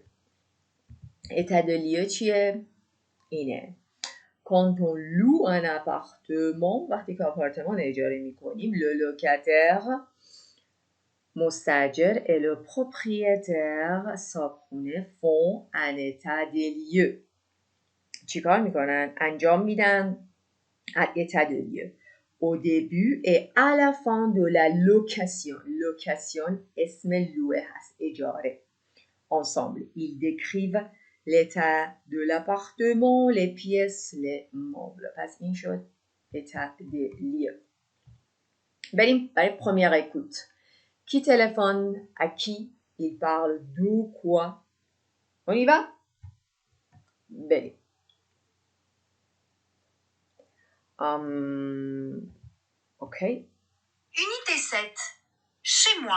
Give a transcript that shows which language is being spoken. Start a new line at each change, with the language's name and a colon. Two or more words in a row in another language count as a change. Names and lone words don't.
French: État des lieux
Persian: چیه؟ اینه.
French: Quand on loue un appartement,
Persian: وقتی که آپارتمان اجاره میکنیم،
French: le locataire مستاجر et le propriétaire صاحبخونه font un état des lieux.
Persian: چیکار میکنن؟ انجام میدن
French: état des lieux. Au début et à la fin de la location.
Persian: Location اسم louer هست، اجاره.
French: Ensemble, ils décrivent l'état de l'appartement, les pièces, les meubles.
Persian: پس این شد
French: état des lieux.
Persian: بریم برای
French: première écoute. Qui téléphone à qui? Il parle de quoi? On y va? بریم. Ok. Unité 7. Chez moi.